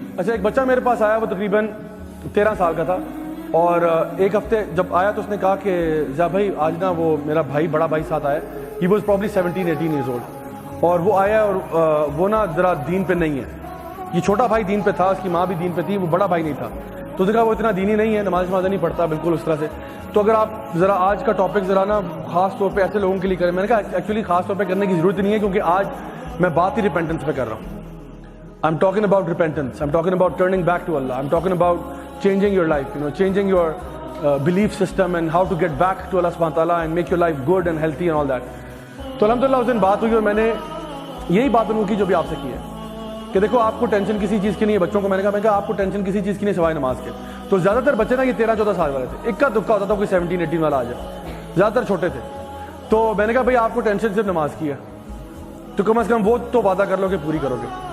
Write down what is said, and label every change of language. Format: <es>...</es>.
<ur>اچھا, ایک بچہ میرے پاس آیا, وہ تقریباً 13 سال کا تھا, اور ایک ہفتے جب آیا تو اس نے کہا کہ ذا بھائی آج نا وہ میرا بھائی, بڑا بھائی ساتھ آیا,</ur> <en>he was probably 17-18 years old,</en> <ur>اور وہ آیا اور وہ نا ذرا دین پہ نہیں ہے. یہ چھوٹا بھائی دین پہ تھا, اس کی ماں بھی دین پہ تھی, وہ بڑا بھائی نہیں تھا. تو اس نے کہا وہ اتنا دینی نہیں ہے, نماز نہیں پڑھتا بالکل اس طرح سے. تو اگر آپ ذرا آج کا ٹاپک ذرا نا خاص طور پہ ایسے لوگوں کے لیے کریں, میں نے کہا ایکچولی خاص طور پہ کرنے کی ضرورت نہیں ہے, کیونکہ آج میں بات ہی ریپینٹنس پہ کر رہا ہوں.</ur> <en>I'm talking about repentance. I'm talking about turning back to Allah. I'm talking about changing your life, changing your belief system and how to get back to Allah subhanahu wa ta'ala and make your life good and healthy and all that.</en> <ur>تو الحمدللہ اس دن بات ہوئی اور میں نے یہی بات انہوں کی جو بھی آپ سے کی ہے کہ دیکھو آپ کو ٹینشن کسی چیز کی نہیں ہے. بچوں کو میں نے کہا آپ کو ٹینشن کسی چیز کی نہیں سوائے نماز کے. تو زیادہ تر بچے نا یہ 13-14 سال والے تھے, اکا دکا ہوتا تھا کوئی 17-18 والا آ جائے, زیادہ تر چھوٹے تھے. تو میں نے کہا بھائی آپ کو ٹینشن صرف نماز کی ہے, تو کم از کم وہ تو وعدہ کر لو کہ پوری کرو گے.</ur>